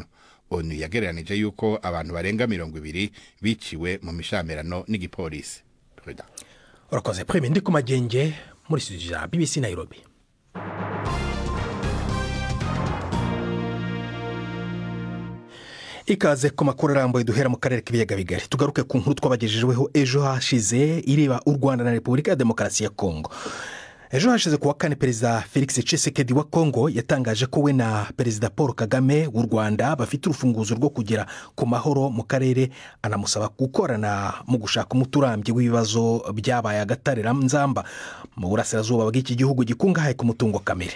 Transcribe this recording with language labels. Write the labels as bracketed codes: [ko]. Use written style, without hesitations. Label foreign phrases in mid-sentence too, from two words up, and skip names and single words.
[rn] ONU yagereranije yuko abantu barenga 20 biciwe mu mishamirano n'igipolisi. Urakoze Prime, ndi ku magenge muri studio ya BBC Nairobi. [rw] Ikaze ku makuru arambuye duhera mu karere k'ibiyaga bigari. Tugaruke ku nkuru twabagejejeho ejo hashize ireba u Rwanda na Repubulika ya Demokarasi ya Kongo. ejo hashize ku wa kane perezida felix Tshisekedi wa kongo yatangaje ko we na perezida paul kagame w'u rwanda bafite urufunguzo rwo kugera ku mahoro mu karere, anamusaba gukorana mu gushaka umuti urambye w'ibibazo byabaye agatarira nzamba mu burasirazuba bw'iki gihugu gikungahaye ku mutungo kamere.